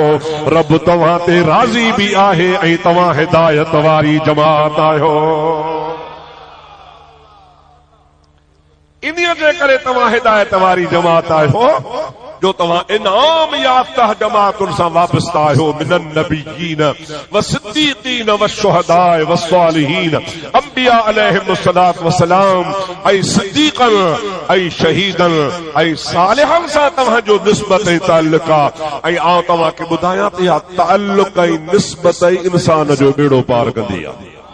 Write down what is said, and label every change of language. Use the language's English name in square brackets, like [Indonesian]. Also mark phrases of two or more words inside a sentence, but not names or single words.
[Sindhi] रब तव्हां ते राज़ी भी आहे ऐं तव्हां हिदायत वारी जमात आयो। इन्हीअ जे करे तव्हां हिदायत वारी जमात आयो जो तव्हां इनाम याफ्ता जमातुन सां वाबस्ता आहियो। [Arabic] من النبيين والصديقين والشهداء والصالحين [Sindhi] अंबिया [Arabic] عليهم الصلاة والسلام [Sindhi] ऐं सिद्दीकन ऐं शहीदन ऐं सालिहन सां तव्हां जो निस्बत ऐं ताल्लुक आहे। ऐं आउं तव्हां खे ॿुधायां त इहा ताल्लुक ऐं निस्बत इंसान जो बेड़ो पार कंदी आहे।